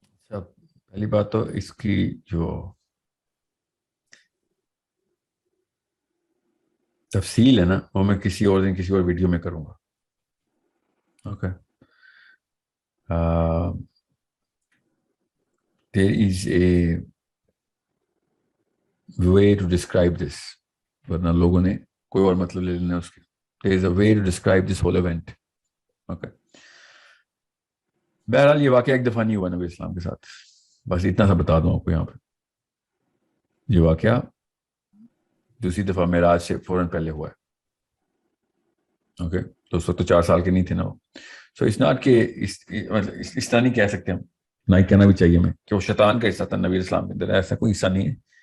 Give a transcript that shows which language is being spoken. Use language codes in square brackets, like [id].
[ur] پہلی بات تو اس کی جو تفصیل ہے نا وہ میں کسی اور دن کسی اور ویڈیو میں کروں گا. Okay. [en] There is a way to describe this, [ur] ورنہ لوگوں نے کوئی اور مطلب لے لینا اس کی. [en] There is a way to describe this whole event. Okay. [ur] بہرحال یہ واقعہ ایک دفعہ نہیں ہوا نبی اسلام کے ساتھ, بس اتنا سا بتا دوں آپ کو یہاں پہ. یہ واقعہ دوسری دفعہ معراج سے فوراً پہلے ہوا ہے. اوکے, تو اس وقت تو 4 سال کے نہیں تھے نا وہ. سو اس ناٹ کہ اس طرح نہیں کہہ سکتے ہم, نہ ہی کہنا بھی چاہیے ہمیں کہ وہ شیطان کا حصہ تھا نبی اسلام کے اندر. ایسا کوئی حصہ نہیں ہے.